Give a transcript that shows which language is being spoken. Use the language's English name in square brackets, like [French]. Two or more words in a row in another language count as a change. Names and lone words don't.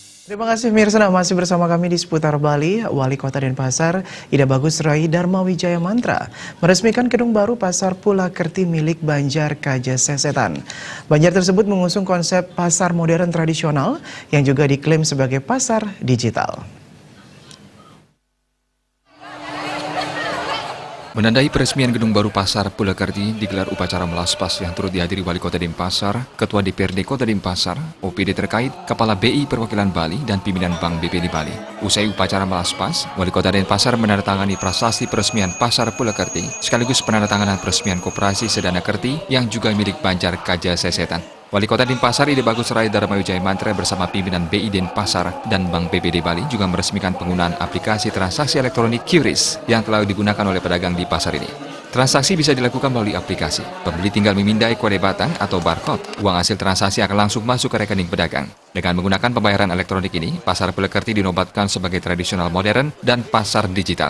[Indonesian] Terima kasih Mirsa, masih bersama kami di seputar Bali. Wali Kota Denpasar, Ida Bagus Rai Dharma Wijaya Mantra, meresmikan gedung baru Pasar Pulakerti milik Banjar Kajasesetan. Banjar tersebut mengusung konsep pasar modern tradisional yang juga diklaim sebagai pasar digital. Menandai peresmian gedung baru Pasar Pulakerti digelar upacara melaspas yang turut dihadiri Wali Kota Denpasar, Ketua DPRD Kota Denpasar, OPD terkait, Kepala BI Perwakilan Bali, dan pimpinan Bank BPD Bali. Usai upacara melaspas, Wali Kota Denpasar menandatangani prasasti peresmian Pasar Pulakerti, sekaligus penandatanganan peresmian Koperasi Sedana Kerti yang juga milik Banjar Kajasesetan. Wali Kota Denpasar Ida Bagus Rai Dharma Wijaya Mantra bersama pimpinan BI Denpasar dan Bank BPD Bali juga meresmikan penggunaan aplikasi transaksi elektronik QRIS yang telah digunakan oleh pedagang di pasar ini. Transaksi bisa dilakukan melalui aplikasi. Pembeli tinggal memindai kode batang atau barcode. Uang hasil transaksi akan langsung masuk ke rekening pedagang. Dengan menggunakan pembayaran elektronik ini, Pasar Pulakerti dinobatkan sebagai tradisional modern dan pasar digital.